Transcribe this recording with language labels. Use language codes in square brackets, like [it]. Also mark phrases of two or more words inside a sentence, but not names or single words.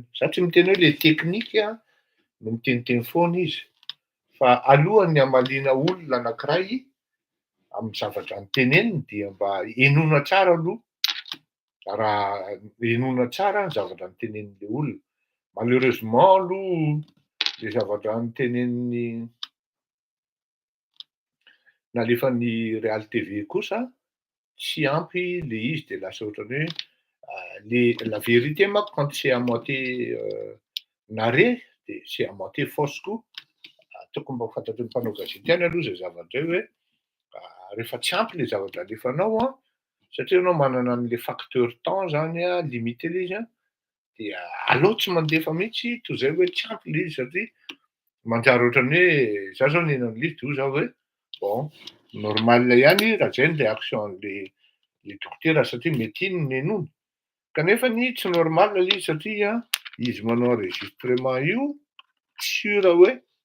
[mg] Za tsy miteny hoe le teknika no miteniteny foana izy fa alohany hamaliana olona anankiray amin'ny zavatra noteneniny dia mba henoina tsara aloha raha henoina tsara ny zavatra notenenin'le olona. Malheureusement aloha le zavatra noteneniny nalefan'ny Real TV kosa tsy ampy le izy de lasa ohatrany hoe [fr] la vérité [mg] manko [fr] quand c'est à moitié narré de c'est à moitié fausse [mg] koa. Tokony mba ho fantatry ny mpanao gazety ihany aloha zay zavatra hoe rehefa tsy ampy le zavatra alefanao a satria anao manana an'le [fr] facteur temps [mg] zany a limité le izy a de aleo tsy mandefa mihitsy toy zay hoe tsy ampy le izy satria manjary ohatrany hoe za zao nenan'le izy de hoy zaho hoe bon normal ihany raha zay ny réaction an'le dokotera satria mety iny no nenoiny kanefa ny tsy normal le izy satria izy manao enregistrement io tsy sura hoe